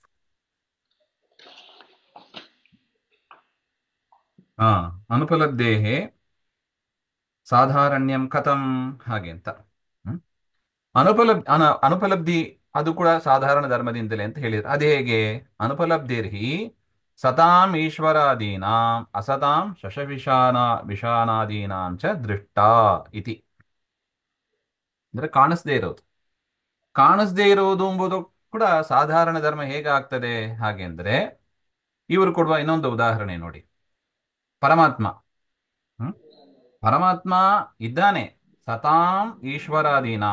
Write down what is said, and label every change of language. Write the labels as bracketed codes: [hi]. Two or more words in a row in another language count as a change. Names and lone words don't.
[sa] ಹಾ, ಅನುಪಲಬ್ಧೇಹೇ ಸಾಧಾರಣ್ಯಂ ಕಥಂ [kn] ಹಾಗೆ ಅಂತ. ಹ್ಮ್ ಅನುಪಲಬ್ಧಿ ಅದು ಕೂಡ ಸಾಧಾರಣ ಧರ್ಮದಿಂದಲೇ ಅಂತ ಹೇಳಿದ್ರು. ಅದು ಹೇಗೆ? [sa] ಅನುಪಲಬ್ಧಿರ್ಹಿ ಸತಾಂ ಈಶ್ವರಾದೀನಾಂ ಅಸತಾಂ ವಿಷಾನಾದೀನಾಂ ಚ ದೃಷ್ಟ ಇತಿ. [kn] ಅಂದ್ರೆ ಕಾಣಿಸ್ದೇ ಇರೋದು ಎಂಬುದು ಕೂಡ ಸಾಧಾರಣ ಧರ್ಮ ಹೇಗಾಗ್ತದೆ ಹಾಗೆ ಅಂದ್ರೆ, ಇವರು ಕೊಡುವ ಇನ್ನೊಂದು ಉದಾಹರಣೆ ನೋಡಿ. ಪರಮಾತ್ಮ ಹ್ಮ್ ಪರಮಾತ್ಮ ಇದ್ದಾನೆ, [sa] ಸತಾಂ ಈಶ್ವರಾದೀನಾಂ.